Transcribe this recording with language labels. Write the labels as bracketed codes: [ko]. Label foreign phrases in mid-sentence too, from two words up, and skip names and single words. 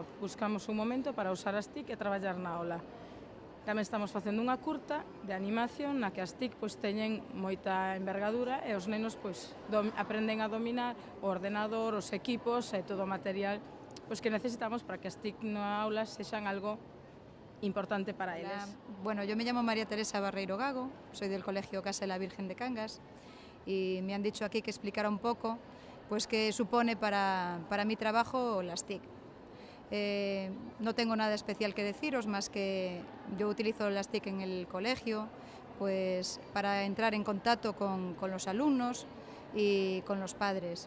[gl] Buscamos un momento para usar as TIC e traballar na aula. Tamén estamos facendo unha curta de animación na que as TIC teñen moita envergadura e os nenos aprenden a dominar o ordenador, os equipos e todo o material que necesitamos para que as TIC na aula sexan algo importante para eles. [es] Bueno, yo me llamo María Teresa Barreiro Gago, soy del Colegio Casa de la Virgen de Cangas y me han dicho aquí que explicara un poco qué supone para mi trabajo las TIC. No tengo nada especial que deciros, más que yo utilizo las TIC en el colegio para entrar en contacto con los alumnos y con los padres.